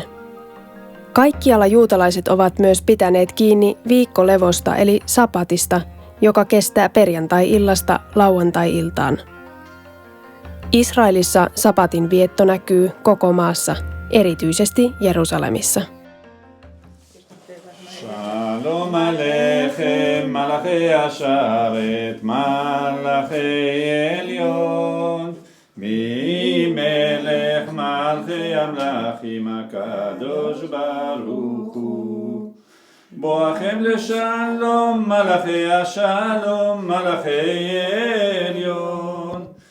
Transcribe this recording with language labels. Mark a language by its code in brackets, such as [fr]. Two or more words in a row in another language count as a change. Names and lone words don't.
[fi] Kaikkialla juutalaiset ovat myös pitäneet kiinni viikkolevosta eli sapatista, joka kestää perjantai-illasta lauantai-iltaan. Israelissa sapatin vietto näkyy koko maassa, erityisesti Jerusalemissa. [he] שלום עליכם מלאכי השרת מלאכי עליון ממלך מלכי המלכים הקדוש ברוך הוא בואכם לשלום מלאכי השלום מלאכי עליון